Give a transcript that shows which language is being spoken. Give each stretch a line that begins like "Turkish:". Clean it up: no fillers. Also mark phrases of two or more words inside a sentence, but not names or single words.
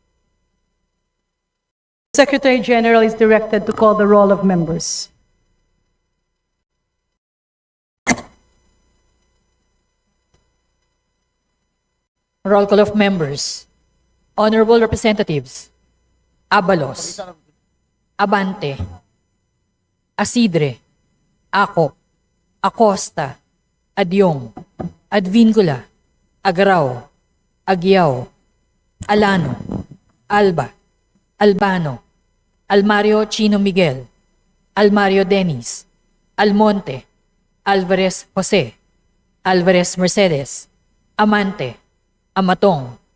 English: Secretary General is directed to call the roll of members. Roll call of members. Honorable Representatives: Abalos, Abante, Asidre, Acop, Acosta, Adyong, Advincula, Agrao, Aguiao, Alano, Alba, Albano, Almario Chino Miguel, Almario Dennis, Almonte, Alvarez Jose, Alvarez Mercedes, Amante, Amatong,